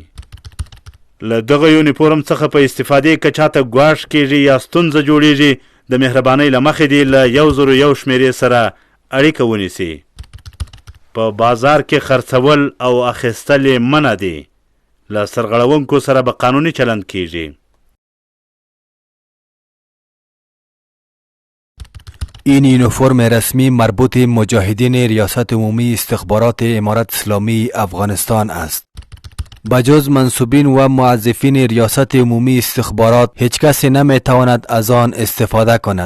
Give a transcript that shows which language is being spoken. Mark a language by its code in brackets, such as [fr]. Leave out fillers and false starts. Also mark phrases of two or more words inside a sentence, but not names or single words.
[ps] له دغه یونیفورم څخه په استفادې که چاته ګواښ کیږي یا ستونزه جوړیږي د مهربانۍ له مخې دې له 101 شمېرې سره اړیکه ونیسي. په بازار کې خرڅول او اخیستل یې منع دي. له سرغړونکو سره به قانوني چلند کیږي. [fa] این یونیفرم رسمی مربوط مجاهدین ریاست عمومی استخبارات امارت اسلامی افغانستان است. بجز منصوبین و موظفین ریاست عمومی استخبارات هیچ کسی نمی تواند از آن استفاده کند.